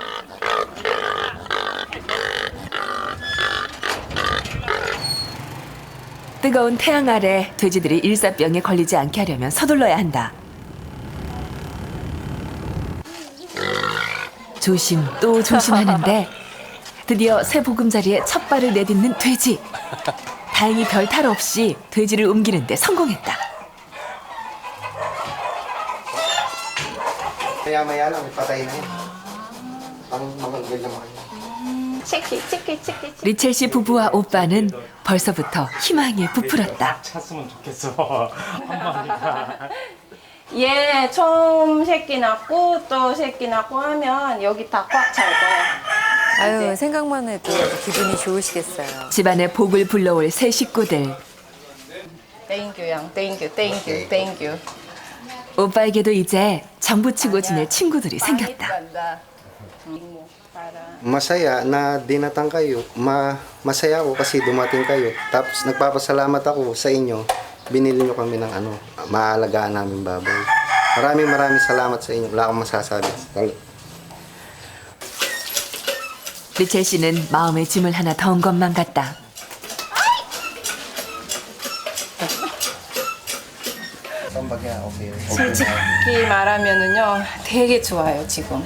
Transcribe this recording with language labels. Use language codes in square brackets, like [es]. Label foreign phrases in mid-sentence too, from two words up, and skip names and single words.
[ko] 뜨거운 태양 아래 돼지들이 일사병에 걸리지 않게 하려면 서둘러야 한다. 조심 또 조심하는데 드디어 새 보금자리에 첫 발을 내딛는 돼지. 다행히 별 탈 없이 돼지를 옮기는 데 성공했다. [tl] Maya-maya lang, patay na yan. Ang mga ganyan naman. [ko] 치키. 리첼 씨 부부와 오빠는 벌써부터 희망에 부풀었다. 찼으면 좋겠어. 한 마리가. 얘 처음 새끼 낳고 또 새끼 낳고 하면 여기 다 꽉 찰 거야. 아유, 생각만 해도 기분이 좋으시겠어요. 집안에 복을 불러올 새 식구들. 땡큐 양, 땡큐. 오빠에게도 이제 정부치고 지낼 친구들이 생겼다. [tl] Masaya na dinatang kayo. Masaya ako kasi dumating kayo. Tapos nagpapasalamat ako sa inyo. Binili nyo kami ng maalagaan namin baboy. Maraming salamat sa inyo. Wala akong masasabi. [ko] 리첼 씨는 마음의 짐을 하나 더 온 것만 같다. 솔직히 말하면은요, 되게 좋아요 지금.